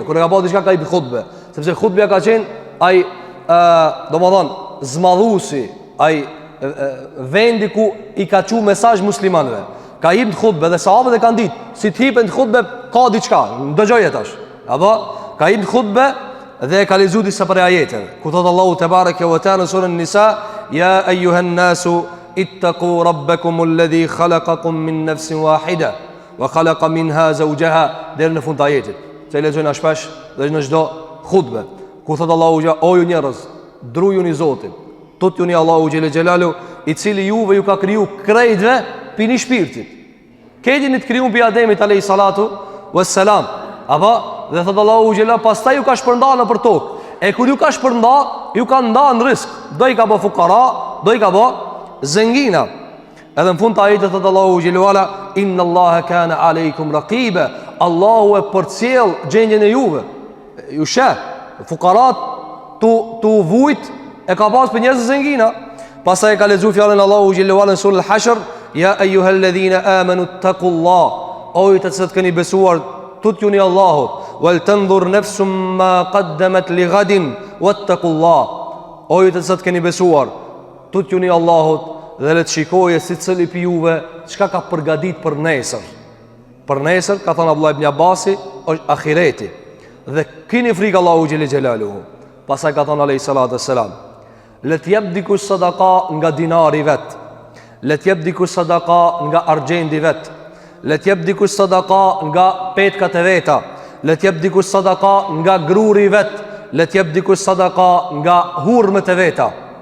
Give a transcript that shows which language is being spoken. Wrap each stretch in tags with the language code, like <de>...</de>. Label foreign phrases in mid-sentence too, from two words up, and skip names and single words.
<sq>Kur e ka pas diçka ka hip khutbe, sepse khutbja ka qenë ai domethën zmadhusi, ai vendi ku i ka çu mesazh muslimanëve. Ka hip khutbe dhe sahabët e kanë ditë, si të hipen khutbe ka diçka, dëgjoje tash. Apo ka hip khutbe dhe ka lexuar disa prej ajeteve. Ku thot Allahu</sq> <ar>تبارك وتعالى</ar> <sq>në surën Nisa,</sq> <ar>يا أيها الناس اتقوا ربكم الذي خلقكم من نفس واحدة وخلق منها زوجها,</ar> <sq>deri në fund të ajetit. Se lexojnë shpesh dhe në çdo khutbe. Ku thot Allahu, o ju njerëz, drujuni Zotin, tutjuni Allahu</sq> <ar>جل جلاله,</ar> <sq>i cili juve ju ka kriju krejtve pini shpirtit. Këti të kriju pi Ademit</sq> <ar>عليه الصلاة والسلام.</ar> <sq>Apo dhe thot Allahu xhela, pastaj ju ka shpërnda në për tokë. E kur ju ka shpërnda, ju ka nda në risk. Do i ka bë fukara, do i ka bë zengina. Edhe në fund të ajetit thot Allahu xhela,</sq> <ar>إن الله كان عليكم رقيبا.</ar> <sq>Allahu e përcjell gjendjen e juve. Ju sheh, fukarat tu vujt e ka pas për njerëz zengina. Pastaj ka lexuar fjalën Allahu xhela në surën Al-Hashr,</sq> <ar>يا أيها الذين آمنوا اتقوا الله.</ar> <sq>O ju të cilët keni besuar, tutjuni Allahut,</sq> <ar>ولتنظر نفس ما قدمت لغد واتقوا الله.</ar> <sq>O ju të cilët keni besuar, tutjuni Allahut dhe le të shikojë si cili pi juve çka ka përgatit për nesër. Për nesër, ka thënë Abdullah ibn Abbasi, është ahireti. Dhe keni frikë Allahu</sq> <ar>جل جلاله.</ar> <sq>Pastaj ka thënë</sq> <ar>عليه الصلاة والسلام,</ar> <sq>le të jep dikush sadaka nga dinari vet, le të jep dikush sadaka nga argjendi vet, le të jep dikush sadaka nga petkat e veta, le të jep dikush sadaka nga gruri vet, le të jep dikush sadaka nga hurmet e veta.</sq>